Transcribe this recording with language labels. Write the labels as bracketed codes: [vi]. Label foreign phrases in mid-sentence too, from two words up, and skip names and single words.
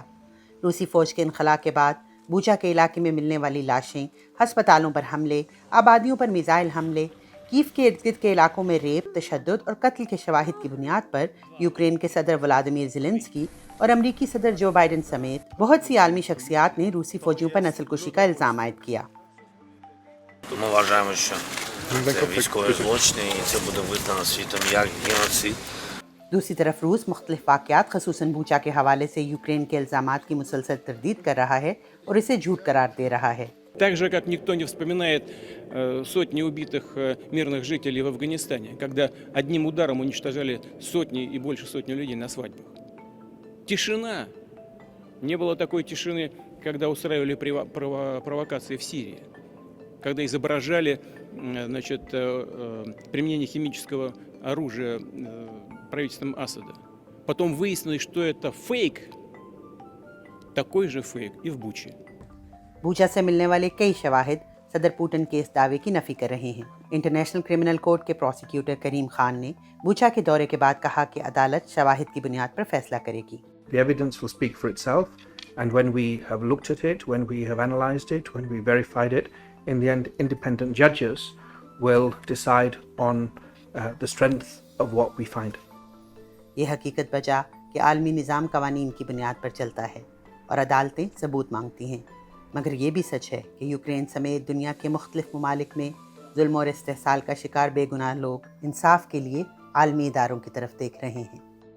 [ur] روسی فوج کے انخلا کے بعد بوچا کے علاقے میں ملنے والی لاشیں، ہسپتالوں پر حملے، آبادیوں پر میزائل حملے، کیف کے ارد گرد کے علاقوں میں ریپ، تشدد اور قتل کے شواہد کی بنیاد پر یوکرین کے صدر ولادیمیر زیلنسکی اور امریکی صدر جو بائیڈن سمیت بہت سی عالمی شخصیات نے روسی فوجیوں پر نسل کشی کا الزام عائد کیا. دوسری طرف روس مختلف واقعات خصوصاً بوچا کے حوالے سے یوکرین کے الزامات کی مسلسل تردید کر رہا ہے اور اسے جھوٹ قرار دے رہا ہے. [ru] Так же, как никто не вспоминает сотни убитых мирных жителей в Афганистане, когда одним ударом уничтожали сотни и больше сотни людей на свадьбах. Тишина. Не было такой тишины, когда устраивали провокации в Сирии, когда изображали, применение химического оружия правительством Асада. Потом выяснилось, что это фейк, такой же фейк и в Буче. [ur] بوچا سے ملنے والے کئی شواہد صدر پوتن کے اس دعوے کی نفی کر رہے ہیں. انٹرنیشنل کریمنل کورٹ کے پراسیکیوٹر کریم خان نے بوچا کے دورے کے بعد کہا کہ عدالت شواہد کی بنیاد پر فیصلہ کرے گی. [en] The evidence will speak for itself, and when we have looked at it, when we have analysed it, when we verified it, in the end, independent judges will decide on the strength of what we find. [ur] یہ حقیقت بجا کہ عالمی نظام قوانین کی بنیاد پر چلتا ہے اور عدالتیں ثبوت مانگتی ہیں، مگر یہ بھی سچ ہے کہ یوکرین سمیت دنیا کے مختلف ممالک میں ظلم اور استحصال کا شکار بے گناہ لوگ انصاف کے لیے عالمی اداروں کی طرف دیکھ رہے ہیں.